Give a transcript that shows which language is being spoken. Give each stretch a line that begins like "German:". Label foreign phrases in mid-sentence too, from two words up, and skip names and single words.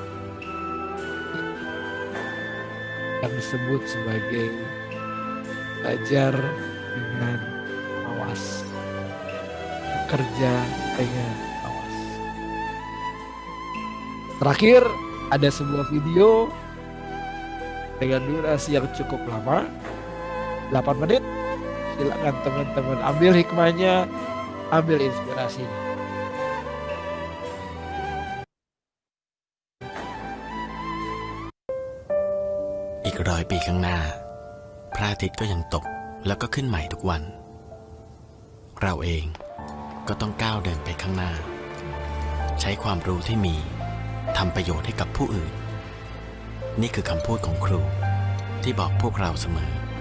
Indonesian: Yang disebut sebagai belajar dengan mawas, bekerja dengan mawas. Terakhir, ada sebuah video dengan durasi yang cukup lama, 8 menit. Silakan teman-teman ambil hikmahnya, ambil inspirasinya.
Thai: อีก100 ปีข้างหน้าพระอาทิตย์ก็ยังตกแล้วก็ขึ้นใหม่ทุกวัน เราเองก็ต้องก้าวเดินไปข้างหน้าใช้ความรู้ที่มีทำประโยชน์ให้กับผู้อื่นนี่คือคำพูดของครูที่บอกพวกเราเสมอ